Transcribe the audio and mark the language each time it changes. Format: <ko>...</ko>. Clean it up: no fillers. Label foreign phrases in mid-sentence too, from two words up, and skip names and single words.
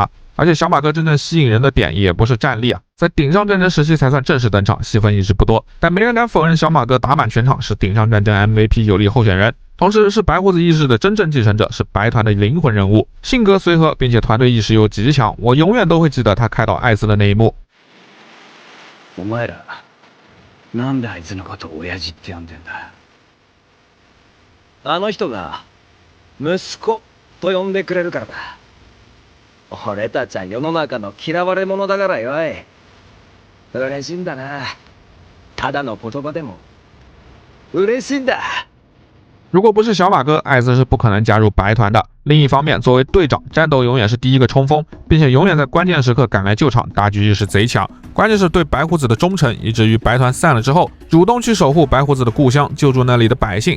<zh>而且小马哥真正吸引人的点也不是战力啊，在顶上战争时期才算正式登场，戏份一直不多，但没人敢否认小马哥打满全场，是顶上战争 MVP 有力候选人，同时是白胡子意识的真正继承者，是白团的灵魂人物，性格随和，并且团队意识又极强，我永远都会记得他开导艾斯的那一幕。</zh> <ja>お前らなんであいつのことを親父って呼んでんだ。あの人が息子と呼んでくれるからだ。俺たちは世の中の嫌われ者だからよい。嬉しいんだな。ただの言葉でも嬉しいんだ。</ja> <zh>如果不是小马哥，艾斯是不可能加入白团的。另一方面，作为队长，战斗永远是第一个冲锋，并且永远在关键时刻赶来救场，大局意识贼强。关键是对白胡子的忠诚，以至于白团散了之后，主动去守护白胡子的故乡，救助那里的百姓。</zh>